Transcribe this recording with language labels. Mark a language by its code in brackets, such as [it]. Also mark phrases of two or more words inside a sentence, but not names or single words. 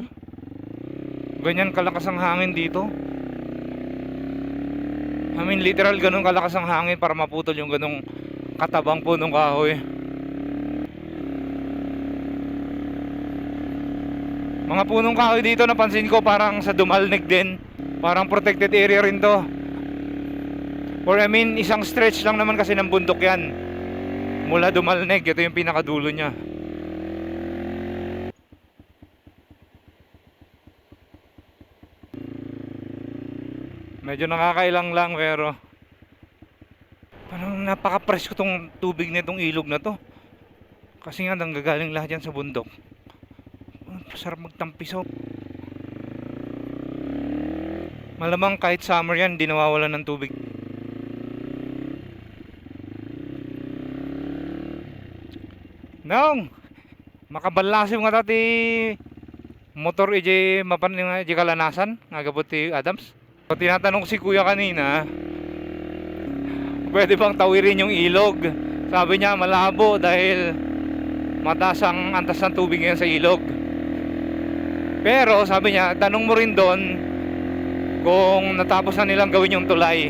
[tl] Ganyan kalakas ang hangin dito. [en] I mean, [tl] literal ganun kalakas ang hangin para maputol yung ganung katabang punong kahoy. Mga punong kahoy dito, napansin ko parang sa Dumalneg din. Parang protected area rin to. [en] Or I mean, [tl] isang stretch lang naman kasi ng bundok yan. Mula Dumalneg, ito yung pinakadulo niya. Medyo nakakailang lang pero parang napaka-fresh ko tong tubig nitong ilog na to. Kasi nga nanggagaling lahat yan sa bundok. Sarap magtampisaw. Malamang kahit summer yan, di nawawalan ng tubig. Nong makabalasyo nga tati motor ije mapan nga ije kalanasan nga gabot ti Adams. So, tinatanong si kuya kanina, pwede bang tawirin yung ilog? Sabi niya malabo dahil mataas ang antas ng tubig ngayon sa ilog. Pero sabi niya, tanong mo rin doon kung natapos na nilang gawin yung tulay.